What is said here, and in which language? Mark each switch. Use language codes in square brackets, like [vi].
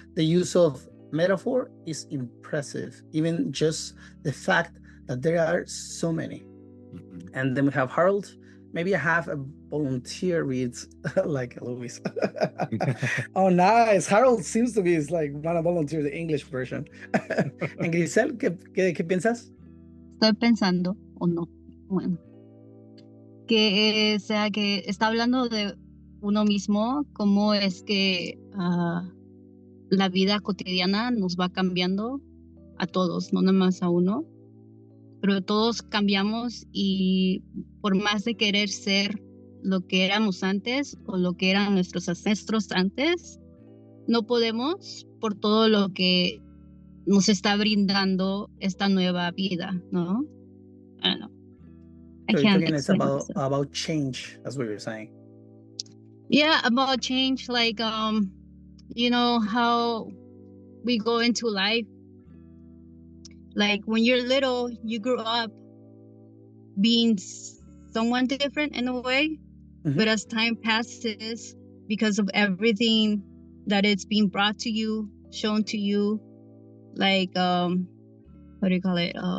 [en] The use of metaphor is impressive, even just the fact that there are so many. And then we have Harold. Maybe I have a volunteer reads like Luis. Oh, nice. Harold seems to be like one of volunteer, the English version. [es] And Grisel, ¿qué piensas? Estoy pensando, o no, bueno, que sea que está hablando de uno mismo, cómo es que la vida cotidiana nos va cambiando a todos, no nada más a uno, pero todos cambiamos y por más de querer ser lo que éramos antes o lo que eran nuestros ancestros antes, no podemos por todo lo que nos está brindando esta nueva vida, ¿no? [en] I don't know. So again, it's about change, that's what you're saying. Yeah, about change, like, you know, how we go into life. Like when you're little, you grew up being someone different in a way, but as time passes, because of everything that it's being brought to you, shown to you, like, what do you call it?